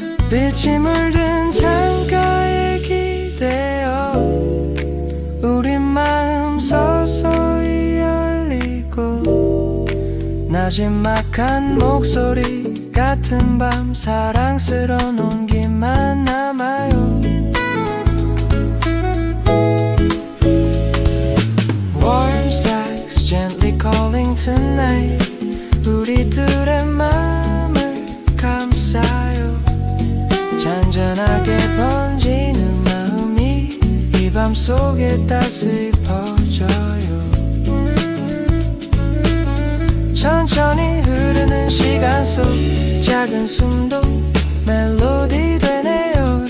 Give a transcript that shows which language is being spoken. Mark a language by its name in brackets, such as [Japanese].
[Korean] 빛이 물든 창가에 기대어 우리 마음 서서히 열리고. 나지막한 목소리 같은 밤 사랑스러운 온기만 남아요. [English] Warm sex gently calling tonight. [Korean] 우리 둘의 마음을 감싸요. 잔잔하게 번지는 마음이 이 밤 속에 따스히 퍼져요. 천천히 흐르는 시간 속 작은 숨도 멜로디 되네요.